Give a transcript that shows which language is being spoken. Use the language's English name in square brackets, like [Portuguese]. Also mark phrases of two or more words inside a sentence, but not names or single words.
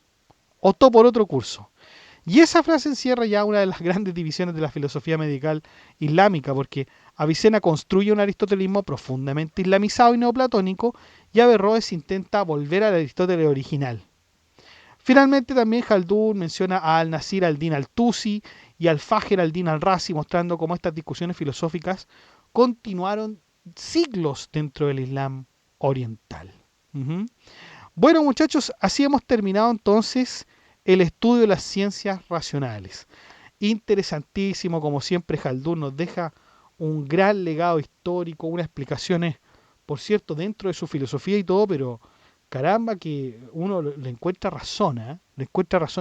[Spanish] Y esa frase encierra ya una de las grandes divisiones de la filosofía medical islámica, porque Avicena construye un aristotelismo profundamente islamizado y neoplatónico, y Averroes intenta volver al Aristóteles original. Finalmente también Haldun menciona a al-Nasir al-Din al-Tusi y al-Fajr al-Din al-Razi, mostrando cómo estas discusiones filosóficas continuaron siglos dentro del Islam oriental. Bueno, muchachos, así hemos terminado entonces el estudio de las ciencias racionales. Interesantísimo, como siempre. Haldun nos deja un gran legado histórico, unas explicaciones, por cierto, dentro de su filosofía y todo, pero caramba que uno le encuentra razón, le encuentra razón.